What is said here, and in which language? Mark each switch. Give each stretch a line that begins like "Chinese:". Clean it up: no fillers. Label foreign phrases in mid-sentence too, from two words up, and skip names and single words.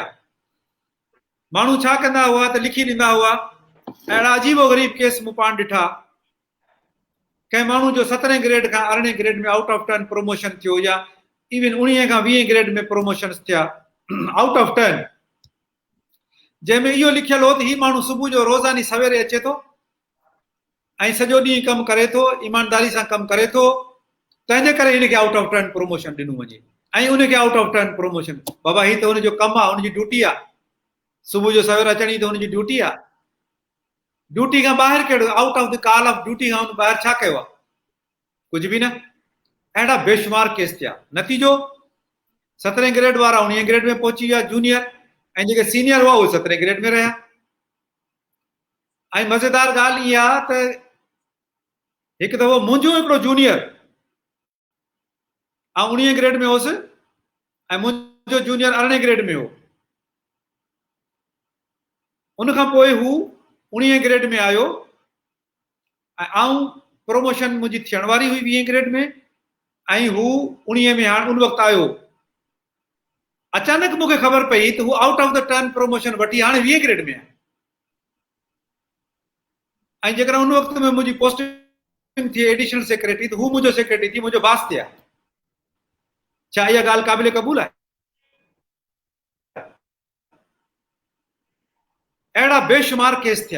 Sindhi: माण्हू छा कंदा हुआ त लिखी ॾींदा हुआ, अहिड़ा अजीबो ग़रीब केस मूं पाण ॾिठा, कंहिं माण्हू जो 17 ग्रेड खां 18 ग्रेड में
English: out of turn promotion
Sindhi: थियो, या इवन 19 खां 20 ग्रेड में प्रोमोशन थिया
English: out of turn,
Sindhi: जंहिंमें इहो लिखियल हो त हीउ माण्हू सुबुह जो रोज़ानी सवेरे अचे थो ऐं सॼो ॾींहुं कमु करे थो, ईमानदारी सां कमु करे थो, तंहिंजे करे हिनखे
English: out of turn promotion
Sindhi: ॾिनो वञे। ऐं उनखे
English: out of turn promotion,
Sindhi: बाबा हीउ त हुनजो कमु आहे, हुनजी ड्यूटी आहे, सुबुह जो सवेरे अचणी त हुनजी ड्यूटी आहे। ड्यूटी खां ॿाहिरि कहिड़ो
English: out of the call of duty
Sindhi: खां हुन ॿाहिरि छा कयो आहे? कुझु बि न। अहिड़ा बेशुमार केस थिया। नतीजो 17 ग्रेड वारा 19 ग्रेड में पहुची विया जूनियर, ऐं जेके सीनियर हुआ उहे 17 ग्रेड में रहिया। ऐं मज़ेदार ॻाल्हि इहा आहे त हिकु दफ़ो मुंहिंजो हिकिड़ो जूनियर 19 ग्रेड में होसि ऐं मुंहिंजो जूनियर 18 ग्रेड में हो। उन खां पोइ हू 19 ग्रेड में आयो ऐं प्रमोशन मुंहिंजी थियण वारी हुई 20 ग्रेड में, ऐं हू 19 में हाणे उन वक़्तु आयो। अचानक मूंखे ख़बर पई त हू
English: out of the turn promotion
Sindhi: वठी हाणे 20 ग्रेड में आहे। ऐं जेकॾहिं उन वक़्त में मुंहिंजी पोस्टिंग थी
English: additional secretary,
Sindhi: त हू मुंहिंजो सेक्रेटरी थी, मुंहिंजो बास थिया। छा इहा ॻाल्हि क़ाबिल क़बूल आहे? अहिड़ा बेशुमार केस थिया।